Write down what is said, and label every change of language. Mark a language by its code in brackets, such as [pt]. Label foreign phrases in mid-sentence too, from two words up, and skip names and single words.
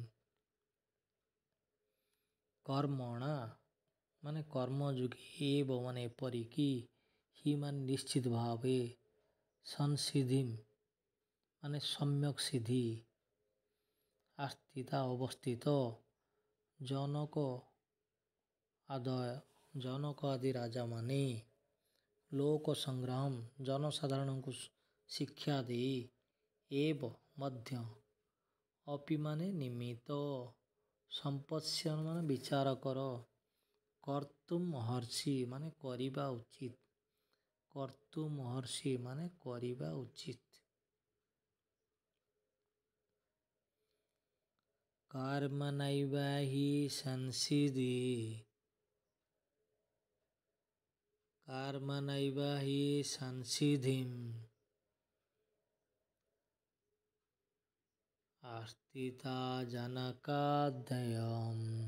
[or] କର୍ମଣା ମାନେ କର୍ମୟୋଗୀ ଏବ ମାନେ ଏପରିକୀ ହି ମାନେ ନିଶ୍ଚିତ ଭାବେ ସଂସିଦ୍ଧି ମାନେ ସମ୍ୟକ ସିଦ୍ଧି ଆସ୍ଥିତା ଅବସ୍ଥିତ ଜନକ ଆଦି ରାଜା ମାନେ ଲୋକ ସଂଗ୍ରାମ ଜନସାଧାରଣ କୋ ଶିକ୍ଷା ଦେ ଏବ ମଧ୍ୟ ଅପି ମାନେ ନିମିତ୍ତ ସଂପଶ୍ୟନ ମାନେ ବିଚାର କର କର୍ତୁମର୍ହସି ମାନେ କରିବା ଉଚିତ କର୍ତୁମର୍ହସି ମାନେ କରିବା ଉଚିତ। [sa] कर्मणैव हि संसिद्धिम् आस्थिता जनकादयम्।